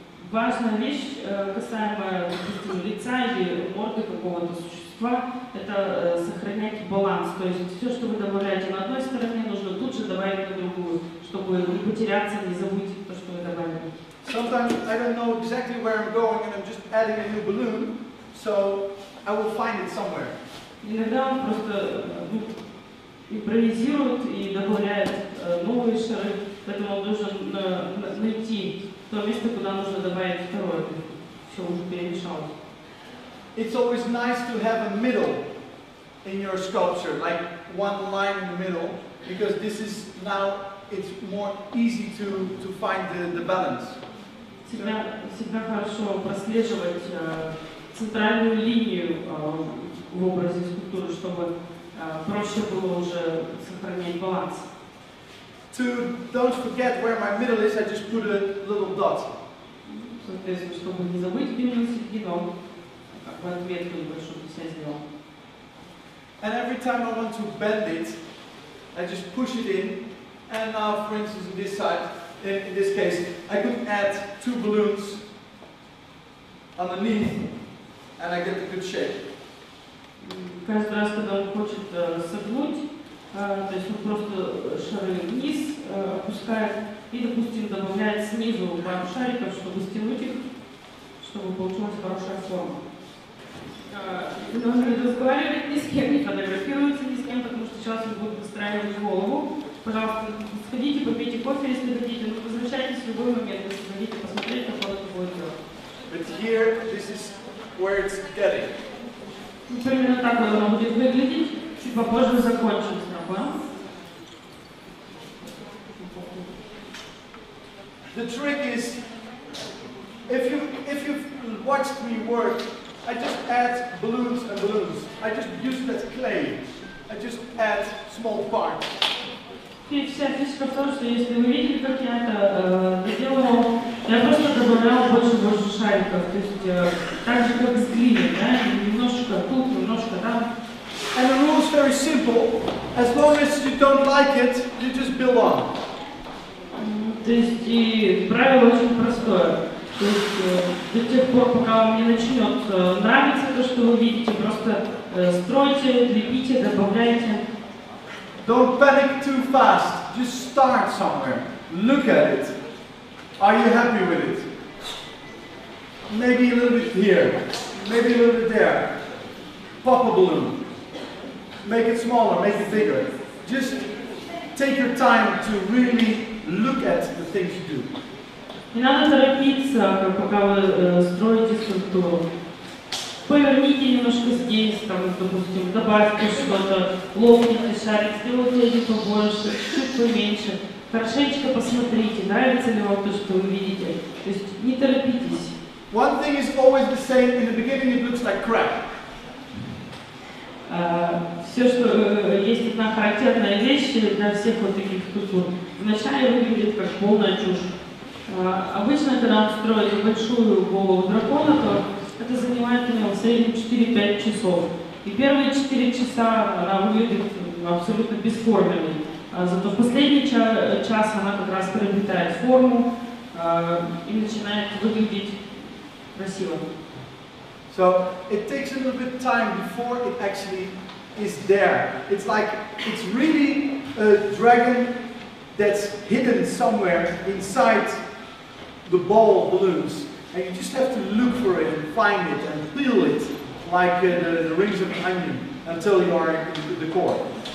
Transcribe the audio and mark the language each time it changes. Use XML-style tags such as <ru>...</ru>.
<ru>Важная вещь, касаемо, допустим, лица или морды какого-то существа, это сохранять баланс. То есть все, что вы добавляете на одной стороне, нужно тут же добавить на другую, чтобы не потеряться, не забыть то, что вы добавили.</ru> <en>Sometimes I don't know exactly where I'm going and I'm just adding a new balloon, so I will find it somewhere.</en> <ru>Иногда он просто импровизирует и добавляет новые шары, поэтому он должен найти то место, куда нужно добавить второе. Все уже перемешалось.</ru> <en>It's always nice to have a middle in your sculpture, like one line in the middle, because this is now it's more easy to find the balance.</en> <ru>Всегда хорошо прослеживать центральную линию в образе скульптуры, чтобы проще было уже сохранять баланс.</ru> <en>Don't forget where my middle is, I just put a little dot.</en> <ru>Соответственно, чтобы не забыть, где у нас середина, как бы отметку небольшую для себя сделал.</ru> <en>And every time I want to bend it, I just push it in. And now, for instance, on this side, in this case, I could add 2 balloons underneath, and I get a good shape.</en> <ru>Каждый раз, когда он хочет согнуть, то есть он просто шары вниз опускает и, допустим, добавляет снизу пару шариков, чтобы стянуть их, чтобы получилась хорошая форма. Он не разговаривает ни с кем, не фотографируется ни с кем, потому что сейчас он будет выстраивать голову. Пожалуйста, сходите, попейте кофе, если хотите, но возвращайтесь в любой момент, если хотите посмотреть, как он это будет делать.</ru> <en>But here, this is where it's getting.</en> <ru>Примерно так оно будет выглядеть. Чуть попозже мы закончим с драконом.</ru> <en>The trick is, if you've watched me work, I just add balloons and balloons. I just use it as clay. I just add small parts.</en> <ru>И вся фишка в том, что если вы видели, как я это делала, я просто добавляла больше и больше шариков. То есть так же, как с глиной, да? Немножко тут, немножко там.</ru> <en>And the rule is very simple. As long as you don't like it, you just build on.</en> <ru>То есть и правило очень простое. То есть до тех пор, пока вам не начнет нравиться то, что вы видите, просто стройте, лепите, добавляйте.</ru> <en>Don't panic too fast. Just start somewhere. Look at it. Are you happy with it? Maybe a little bit here. Maybe a little bit there. Pop a balloon. Make it smaller, make it bigger. Just take your time to really look at the things you do.</en> <ru>Не надо торопиться, пока вы строите структуру. Поверните немножко здесь, там, допустим, добавьте что-то, лопните шарик, сделайте один побольше, чуть поменьше. Хорошенечко посмотрите, нравится ли вам то, что вы видите. То есть не торопитесь.</ru> <en>One thing is always the same. In the beginning it looks like crap.</en> <ru>Все, что есть одна характерная вещь для всех вот таких структур, вначале выглядит как полная чушь. Обычно, когда он строит большую голову дракона, то это занимает у него в среднем 4-5 часов. И первые 4 часа она выглядит абсолютно бесформенной. Зато в последний час она как раз приобретает форму и начинает выглядеть красиво.</ru> <en>So it takes a little bit of time before it actually is there. It's like, it's really a dragon that's hidden somewhere inside the ball of balloons. And you just have to look for it and find it and peel it like the rings of an onion until you are in the core.</en>